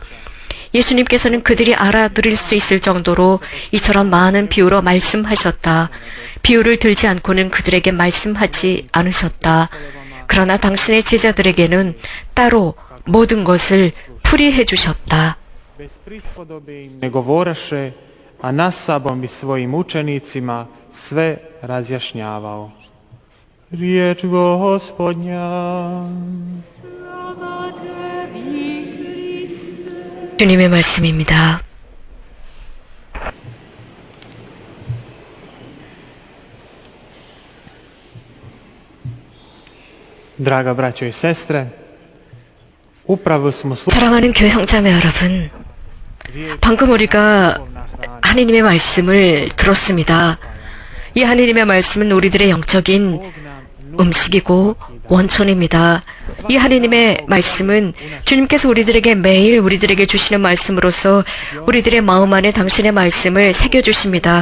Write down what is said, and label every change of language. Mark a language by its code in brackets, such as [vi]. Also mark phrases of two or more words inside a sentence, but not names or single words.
[ko] 예수님께서는 그들이 알아들을 수 있을 정도로 이처럼 많은 비유로 말씀하셨다. 비유를 들지 않고는 그들에게 말씀하지 않으셨다. 그러나 당신의 제자들에게는 따로 모든 것을 풀이해 주셨다. [hr] a nas sabom i svojim učenicima sve razjašnjavao. Riječ Gospodnja. [ko] 주님의 말씀입니다. [hr] Draga braćo i sestre, upravo smo [ko] 사랑하는 교회 형제자매 여러분, 방금 우리가 하느님의 말씀을 들었습니다. 이 하느님의 말씀은 우리들의 영적인 음식이고 원천입니다. 이 하느님의 말씀은 주님께서 우리들에게 매일 우리들에게 주시는 말씀으로서 우리들의 마음 안에 당신의 말씀을 새겨주십니다.